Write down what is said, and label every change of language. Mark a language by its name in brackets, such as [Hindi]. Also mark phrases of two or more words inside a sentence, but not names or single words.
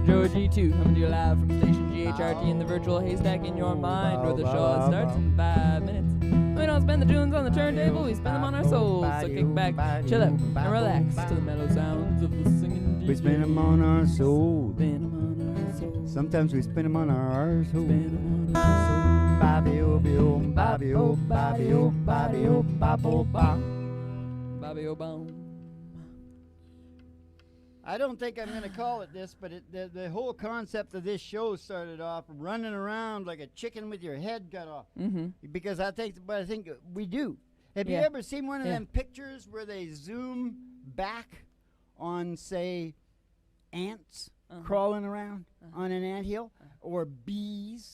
[English] Joe G2 coming to you live from Station GHRT in the virtual haystack in your mind, where the show starts in 5 minutes. We don't spend the tunes on the turntable, we spend them on our souls. So kick back, chill out, and relax to the mellow sounds of the singing DJ. We spin them on our souls. Spin 'em on our souls. Sometimes we spin them on our arseholes. Spin 'em on our souls. Bobby-o-bi-o, Bobby-o, Bobby-o, Bobby-o, Bobby-o-ba. Bobby-o-bum. I don't think I'm going to call it this, but the whole concept of this show started off running around like a chicken with your head cut off. Mm-hmm. Because I think we do. Have you Yeah. ever seen one of Yeah. them pictures where they zoom back on, say, ants crawling around on an anthill, or bees?